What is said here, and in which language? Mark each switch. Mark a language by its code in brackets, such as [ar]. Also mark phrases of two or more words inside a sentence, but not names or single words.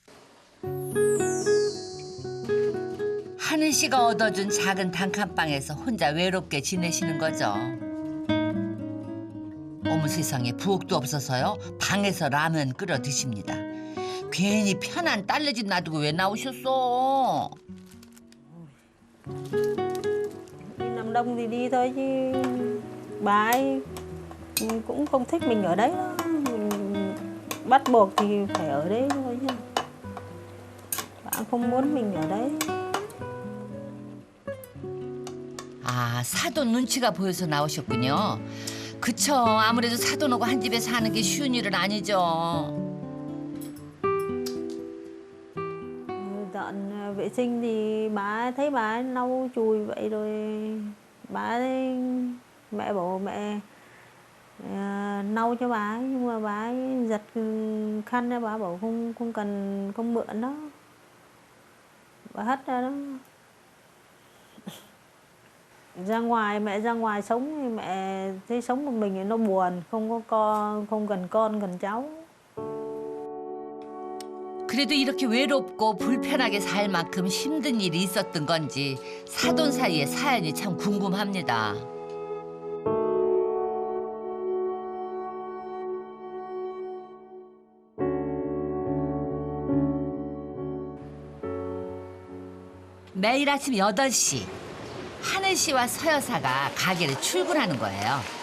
[ko] 하늘 씨가 얻어준 작은 단칸방에서 혼자 외롭게 지내시는 거죠. 어머 세상에 부엌도 없어서요. 방에서 라면 끓여 드십니다. 괜히 편한 딸네 집 놔두고 왜 나오셨어? [vi] Đi làm đông thì đi thôi chứ bà ấy cũng không thích mình ở đấy đó. Mình bắt buộc thì phải ở đấy thôi chứ. Bà không muốn mình ở đấy. [ko] 아, 사돈 눈치가 보여서 나오셨군요. 그쵸, 아무래도 사돈하고 한 집에 사는 게 쉬운 일은 아니죠. [vi] Dọn vệ sinh thì bà thấy bà lau chùi vậy rồi bà mẹ bảo mẹ lau cho bà ấy, nhưng mà bà ấy giật khăn ra bà bảo không cần không mượn đó, bà hất ra đó. Ra ngoài mẹ ra ngoài sống thì mẹ thấy sống một mình thì nó buồn, không có con, không cần con cần cháu. [ko] 그래도 이렇게 외롭고 불편하게 살 만큼 힘든 일이 있었던 건지 사돈 사이의 사연이 참 궁금합니다. 매일 아침 8시 하늘 씨와 서 여사가 가게를 출근하는 거예요.